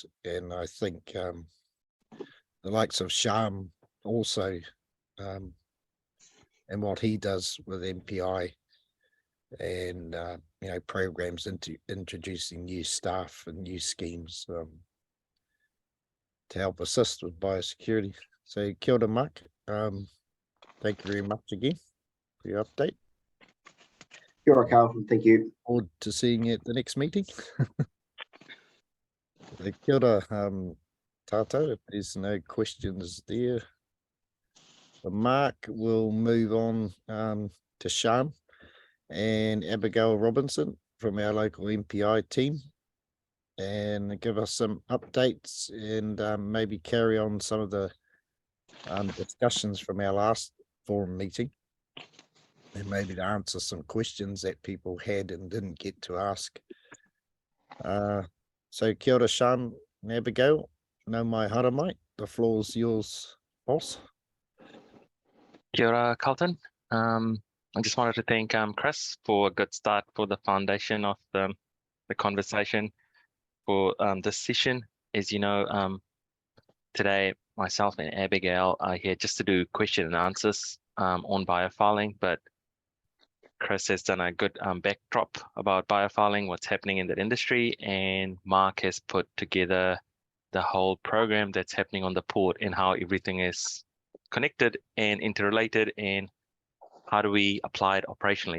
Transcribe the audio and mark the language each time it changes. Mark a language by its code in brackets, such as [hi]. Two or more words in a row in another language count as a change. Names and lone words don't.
[en] And I think the likes of Sham also and what he does with MPI and programs into introducing new staff and new schemes to help assist with biosecurity. [mi] So kia ora, Mark. [en] Thank you very much again for your update. [mi] Kia ora, [en] Carlton. Thank you. Forward to seeing you at the next meeting. [mi] Kia ora, Tato. [en] If there's no questions there, Mark will move on to Sham and Abigail Robinson from our local MPI team, and give us some updates and maybe carry on some of the discussions from our last forum meeting, and maybe to answer some questions that people had and didn't get to ask. [mi] So kia ora, [en] Sham and Abigail. [mi] No mai hara mai. [en] The floor's yours, boss. [mi] Kia ora, Carlton. [en] I just wanted to thank Chris for a good start for the foundation of the conversation for this session. As you know, today myself and Abigail are here just to do question and answers on biofiling, but Chris has done a good backdrop about biofiling, what's happening in that industry, and Mark has put together the whole program that's happening on the port and how everything is connected and interrelated, and how do we apply it operationally.